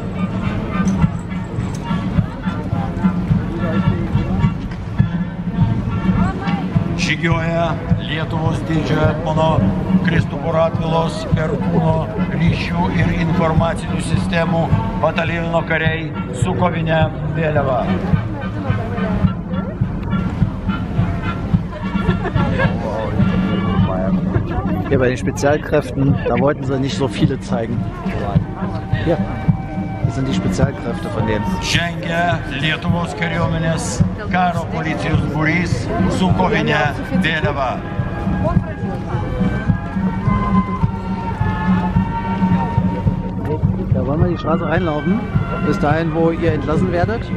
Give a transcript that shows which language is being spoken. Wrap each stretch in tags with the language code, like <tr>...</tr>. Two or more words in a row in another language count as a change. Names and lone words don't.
<lt>Žygioja Lietuvos didžiojo etmono Kristupo Radvilos Perkūno ryšių ir informacinių sistemų bataliono kariai su kovine vėliava.</lt> <de>Hier bei den Spezialkräften, da wollten sie nicht so viele zeigen. Hier, das sind die Spezialkräfte von denen.</de> <lt>Žengia Lietuvos kariuomenės karo policijos būrys su kovine vėliava.</lt> <de>Da wollen wir die Straße reinlaufen, bis dahin, wo ihr entlassen werdet.</de>